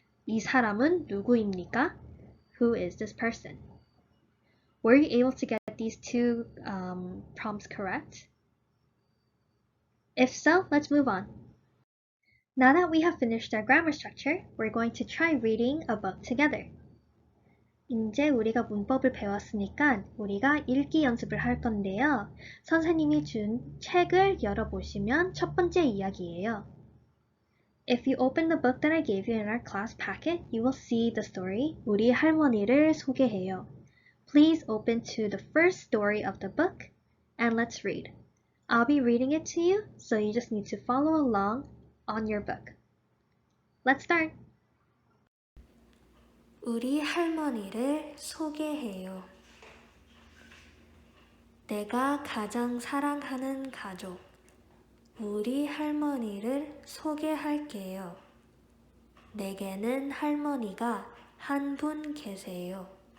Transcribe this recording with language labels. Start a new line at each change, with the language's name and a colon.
Korean: 이 사람은 누구입니까?
English: Who is this person? Were you able to get these 2 prompts correct? If so, let's move on. Now that we have finished our grammar structure, we're going to try reading a book together.
Korean: 이제 우리가 문법을 배웠으니까 우리가 읽기 연습을 할 건데요. 선생님이 준 책을 열어보시면 첫 번째 이야기예요.
English: If you open the book that I gave you in our class packet, you will see the story
Korean: 우리 할머니를 소개해요.
English: Please open to the first story of the book and let's read. I'll be reading it to you, so you just need to follow along on your book. Let's start.
Korean: 우리 할머니를 소개해요. 내가 가장 사랑하는 가족, 우리 할머니를 소개할게요. 내게는 할머니가 한 분 계세요.